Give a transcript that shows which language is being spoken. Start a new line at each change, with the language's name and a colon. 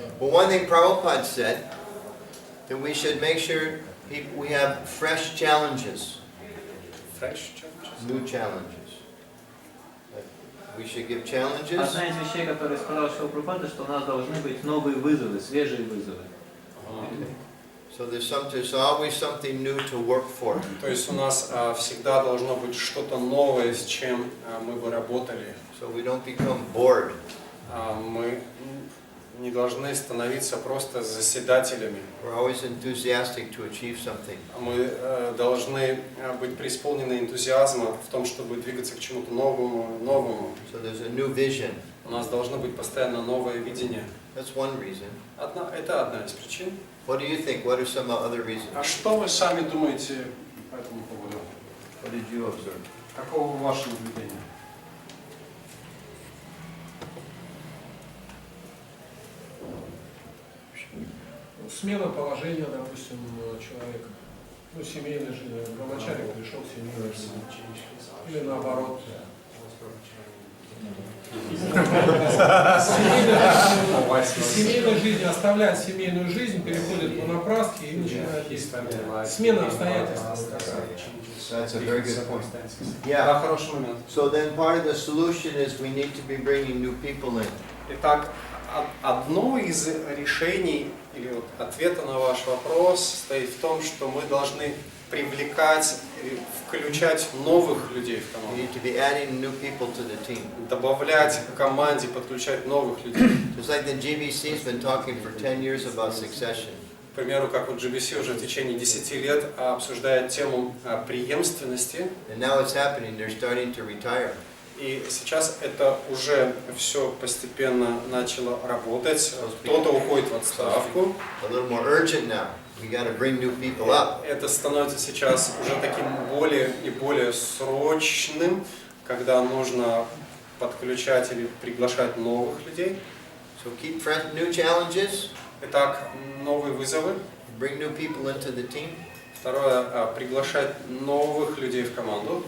English: Well, one thing Prabhupada said, that we should make sure we have fresh challenges. Fresh challenges? New challenges. We should give challenges.
Russian: Одна из вещей, которые сказал Шрила Прабхупада, что у нас должны быть новые вызовы, свежие вызовы.
English: So there's always something new to work for.
Russian: То есть у нас всегда должно быть что-то новое, с чем мы бы работали.
English: So we don't become bored.
Russian: Мы не должны становиться просто заседателями.
English: We're always enthusiastic to achieve something.
Russian: Мы должны быть преисполнены энтузиазма в том, чтобы двигаться к чему-то новому.
English: So there's a new vision.
Russian: У нас должно быть постоянно новое видение.
English: That's one reason.
Russian: Это одна из причин.
English: What do you think? What are some other reasons?
Russian: А что вы сами думаете по этому поводу?
English: What did you observe?
Russian: Каково ваше наблюдение? Смена положения, допустим, человека. Ну, семейной жизни. Начальник пришел в семейную жизнь. Или наоборот. Из семейной жизни оставляет семейную жизнь, переходит по напраске и начинает действовать. Смена обстоятельств.
English: That's a very good point.
Russian: Да,
English: Yeah.
Russian: хороший момент.
English: So then part of the solution is we need to be bringing new people in.
Russian: Итак, одно из решений или вот ответа на ваш вопрос состоит в том, что мы должны привлекать, включать новых людей в
English: We
Russian: команду.
English: need to be adding new people to the team.
Russian: Добавлять к команде, подключать новых людей.
English: Just like the GBC has been talking for 10 years about succession.
Russian: примеру, как вот GBC уже в течение 10 лет обсуждает тему преемственности.
English: And now it's happening, they're starting to retire.
Russian: И сейчас это уже все постепенно начало работать. Кто-то уходит в отставку.
English: A little more urgent now. We got to bring new people up.
Russian: Это становится сейчас уже таким более и более срочным, когда нужно подключать или приглашать новых людей.
English: So keep fresh new challenges.
Russian: Итак, новые вызовы.
English: Bring new people into the team.
Russian: Второе, приглашать новых людей в команду.